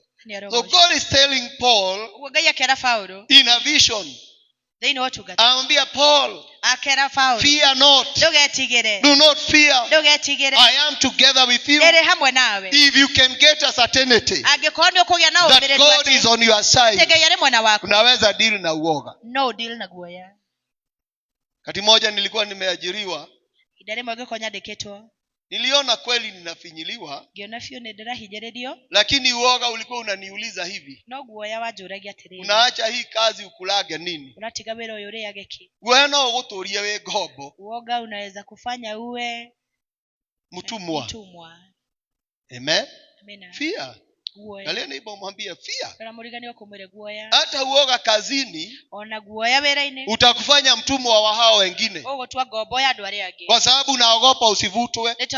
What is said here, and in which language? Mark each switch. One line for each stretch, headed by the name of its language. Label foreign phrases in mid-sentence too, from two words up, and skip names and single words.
English: So God is telling Paul in a vision,
Swahili: ambia Paul,
English: fear not, do not fear, I am together with you. If you can get a certainty that God is on your side,
Swahili: unaweza deal na uoga.
Kikuyu: No deal na guoya.
Swahili: Kati moja nilikuwa nimeajiriwa, niliona kweli ninafinyiliwa, lakini uoga ulikuwa unaniuliza hivi, unaacha hii kazi ukulage nini?
Kikuyu: Wewe no uguturie we ngombo.
Swahili: Uoga unaweza kufanya uwe mtumwa. Amen.
English: Fear.
Swahili: Galia neighbor mwambie fear. Hata uoga kazini utakufanya mtumwa wa hao wengine, kwa sababu unaogopa usivutwe.